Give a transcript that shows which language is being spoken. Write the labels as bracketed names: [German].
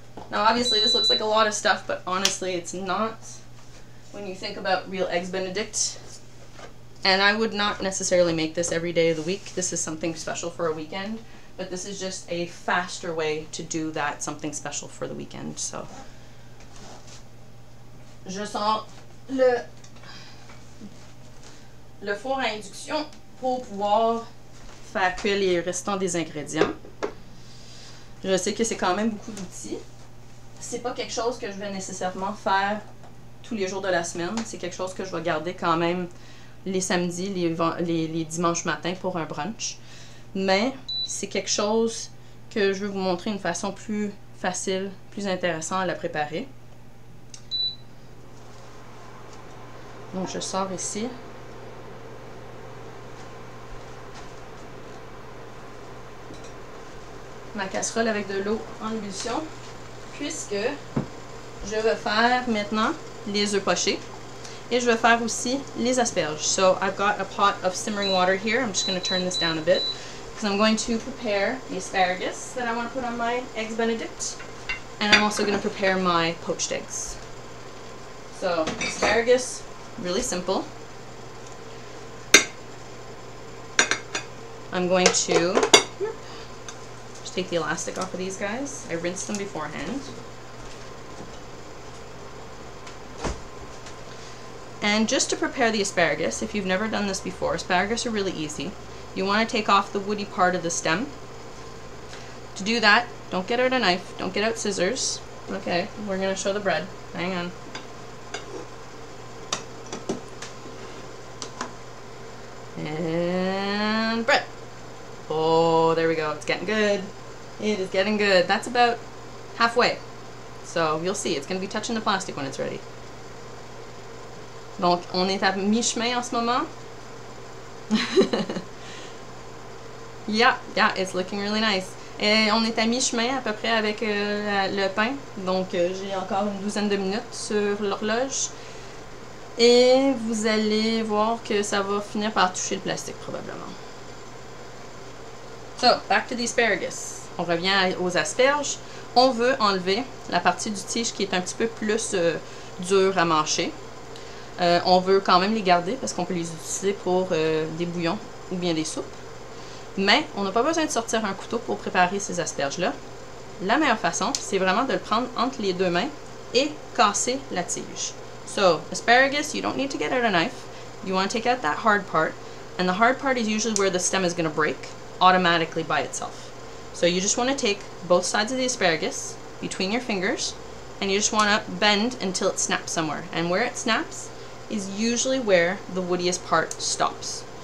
[English] Now obviously this looks like a lot of stuff, but honestly it's not when you think about real eggs benedict. And I would not necessarily make this every day of the week. This is something special for a weekend, but this is just a faster way to do that something special for the weekend. So [French] je sors le four à induction pour pouvoir faire cuire les restants des ingrédients. Je sais que c'est quand même beaucoup d'outils. C'est pas quelque chose que je vais nécessairement faire tous les jours de la semaine. C'est quelque chose que je vais garder quand même les samedis, les dimanches matins pour un brunch. Mais c'est quelque chose que je vais vous montrer une façon plus facile, plus intéressante à la préparer. Donc je sors ici. Ma casserole avec de l'eau en ébullition, puisque je vais faire maintenant les œufs pochés et je vais faire aussi les asperges. [English] So I've got a pot of simmering water here. I'm just going to turn this down a bit because I'm going to prepare the asparagus that I want to put on my eggs benedict, and I'm also going to prepare my poached eggs. So asparagus, really simple. I'm going to take the elastic off of these guys. I rinsed them beforehand. And just to prepare the asparagus, if you've never done this before, asparagus are really easy. You want to take off the woody part of the stem. To do that, don't get out a knife, don't get out scissors. Okay, we're going to show the bread. Hang on. And bread. Oh, there we go. It's getting good. It is getting good. That's about halfway. So you'll see, it's going to be touching the plastic when it's ready. [French] Donc, on est à mi-chemin en ce moment. [English] Yeah, it's looking really nice. [French] Et on est à mi-chemin à peu près avec le pain. Donc, j'ai encore une douzaine de minutes sur l'horloge. Et vous allez voir que ça va finir par toucher le plastique probablement. [English] So, back to the asparagus. [French] On revient aux asperges. On veut enlever la partie du tige qui est un petit peu plus dure à mâcher. On veut quand même les garder parce qu'on peut les utiliser pour des bouillons ou bien des soupes. Mais on n'a pas besoin de sortir un couteau pour préparer ces asperges-là. La meilleure façon, c'est vraiment de le prendre entre les deux mains et casser la tige. [English] So, asparagus, you don't need to get out a knife. You want to take out that hard part. And the hard part is usually where the stem is going to break automatically by itself. So you just want to take both sides of the asparagus between your fingers and you just want to bend until it snaps somewhere. And where it snaps is usually where the woodiest part stops.